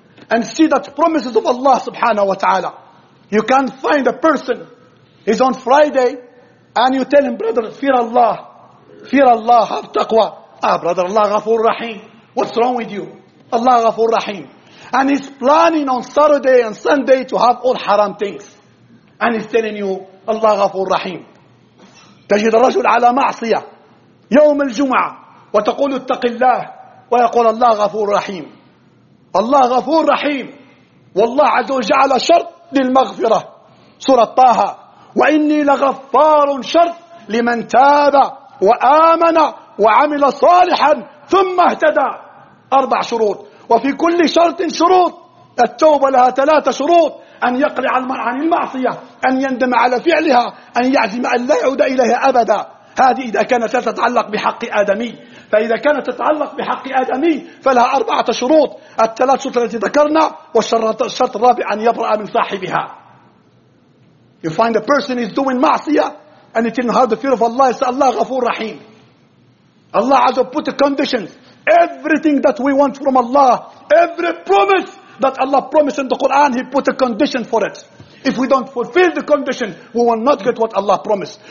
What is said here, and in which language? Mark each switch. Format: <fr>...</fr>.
<en>And see that promises of Allah subhanahu wa ta'ala. You can't find a person. He's on Friday. And you tell him, brother, fear Allah. Fear Allah, have taqwa. Ah, brother, Allah ghafoor raheem. What's wrong with you? Allah ghafoor raheem. And he's planning on Saturday and Sunday to have all haram things. And he's telling you, Allah ghafoor raheem.</en> <ar>تجد الرجل على معصية يوم الجمعة وتقول اتق الله ويقول الله غفور رحيم. الله غفور رحيم. والله عز وجل جعل شرط للمغفرة سورة طه وإني لغفار شرط لمن تاب وآمن وعمل صالحا ثم اهتدى. أربع شروط وفي كل شرط شروط. التوبة لها ثلاثة شروط: أن يقلع المرء عن المعصية، أن يندم على فعلها، أن يعزم أن لا يعود إليها أبدا. هذه إذا كانت تتعلق بحق آدمي. فإذا كانت تتعلق بحق آدمي فلها أربعة شروط، الثلاث شروط التي ذكرنا، والشرط الرابع أن يبرأ من صاحبها.</ar> <en>You find a person is doing معصية and it's in the fear of Allah, it's Allah غفور رحيم. Allah has put the conditions. Everything that we want from Allah, every promise that Allah promised in the Quran, He put a condition for it. If we don't fulfill the condition, we will not get what Allah promised.</en>